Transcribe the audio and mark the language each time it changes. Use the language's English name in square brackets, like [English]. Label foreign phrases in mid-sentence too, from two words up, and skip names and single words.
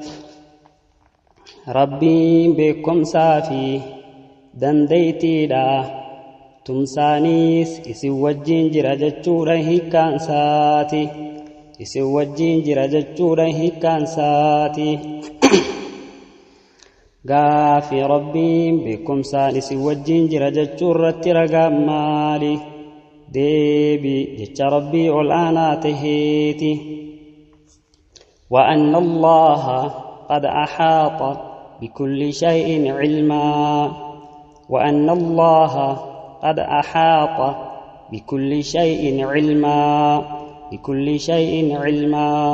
[Oromo] rabbiin beekumsaa fi dandeeytiidha tumsaanis isin wajjiin jira jechuudha hiikkaansaati isin wajjiin jira jechuudha hiikkaansaati gaafi rabbiin beekumsaan isin wajjiin jira jechuu irratti ragaan maali deebi jecha rabbii ol aanaa taheeti [Arabic] وأن الله قد أحاط بكل شيء علما وأن الله قد أحاط بكل شيء علما بكل شيء علما